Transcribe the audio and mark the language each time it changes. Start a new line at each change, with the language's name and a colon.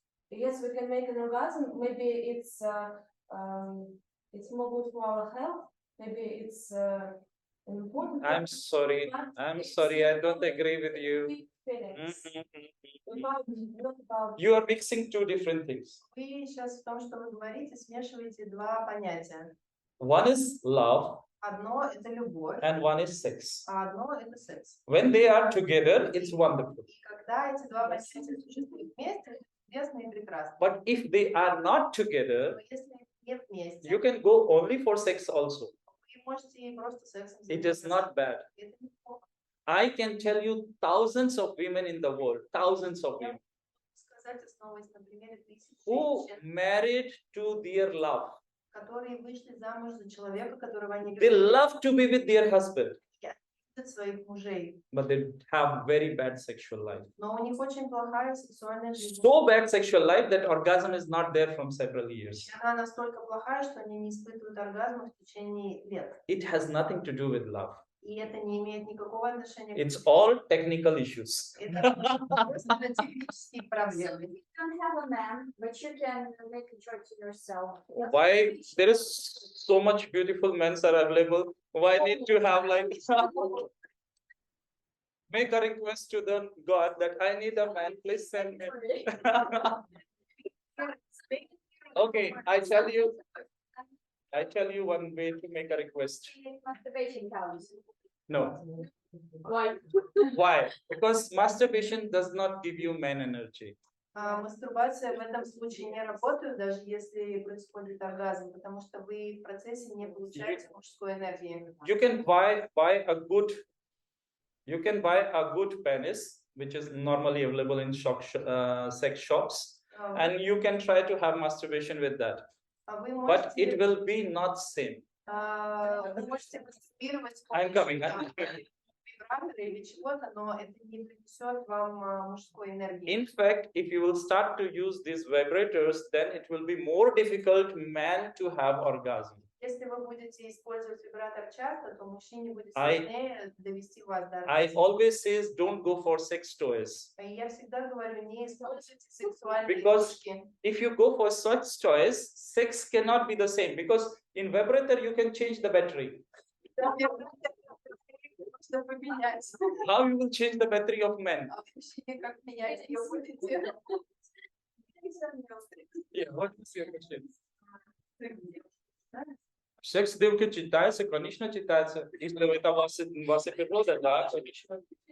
English: Yes, we can make an orgasm. Maybe it's more good for our health. Maybe it's important. I'm sorry. I'm sorry. I don't agree with you. Not about You are mixing two different things.
Russian: Вы сейчас в том, что вы говорите, смешиваете два понятия.
English: One is love
Russian: Одно – это любовь,
English: and one is sex.
Russian: а одно – это секс.
English: When they are together, it's wonderful.
Russian: И когда эти два понятия существуют вместе, это чудесно и прекрасно.
English: But if they are not together,
Russian: Но если не вместе,
English: you can go only for sex also.
Russian: вы можете и просто сексом
English: It is
Russian: заниматься.
English: not bad.
Russian: Это неплохо.
English: I can tell you thousands of women in the world, thousands of women,
Russian: Сказать, основываясь на примере тысяч
English: who
Russian: женщин,
English: married to their love.
Russian: которые вышли замуж за человека, которого они
English: They
Russian: любят,
English: love to be with their husband,
Russian: любят своих мужей,
English: but they have very bad sexual life.
Russian: но у них очень плохая сексуальная жизнь.
English: So bad sexual life that orgasm is not there from several years.
Russian: И она настолько плохая, что они не испытывают оргазма в течение лет.
English: It has nothing to do with love.
Russian: И это не имеет никакого отношения к
English: It's all technical issues.
Russian: Это просто технические проблемы.
English: you don't have a man, but you can make a choice yourself. Why there is so much beautiful men are available? Why need to have like make a request to the God that I need a man, please send me. Okay, I tell you one way to make a request. Masturbation counts. No. Why? Why? Because masturbation does not give you man energy.
Russian: Мастурбация в этом случае не работает, даже если происходит оргазм, потому что вы в процессе не получаете мужской энергии.
English: You can buy a good penis, which is normally available in sex shops, and you can try to have masturbation with that. But it will be not same.
Russian: Вы можете мастурбировать
English: I'm coming.
Russian: вибратора или чего-то, но это не принесет вам мужской энергии.
English: In fact, if you will start to use these vibrators, then it will be more difficult man to have orgasm.
Russian: Если вы будете использовать вибратор часто, то мужчине будет сложнее довести вас до
English: I
Russian: оргазма.
English: always says don't go for sex toys.
Russian: И я всегда говорю, не используйте сексуальные
English: Because
Russian: игрушки.
English: if you go for such toys, sex cannot be the same because in vibrator you can change the battery.
Russian: Можно поменять.
English: How you will change the battery of men?
Russian: А вообще, как менять ее будете?
English: Yeah, what is your question?
Russian: Секс девки читается, конечно, читается. Если это ваша природа, да, конечно.